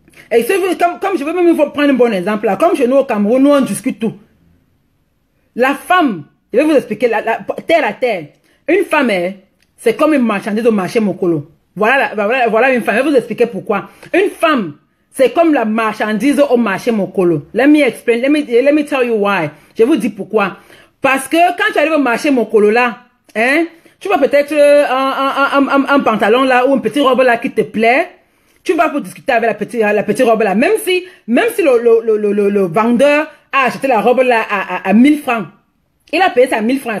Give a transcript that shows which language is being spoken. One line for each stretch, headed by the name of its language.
French: Et comme je veux même prendre un bon exemple, là, comme chez nous au Cameroun, nous on discute tout. La femme, je vais vous expliquer, terre à terre, une femme, c'est comme une marchandise au marché Mokolo. Voilà une femme, je vais vous expliquer pourquoi. Une femme, c'est comme la marchandise au marché Mokolo.
English: Let me explain, let me tell you why.
French: Je vous dis pourquoi. Parce que quand tu arrives au marché Mokolo là, hein, tu vois peut-être un pantalon là ou une petite robe là qui te plaît. Tu vas pour discuter avec la petite robe là. Même si le vendeur a acheté la robe là à 1000 francs. Il a payé ça à 1000 francs.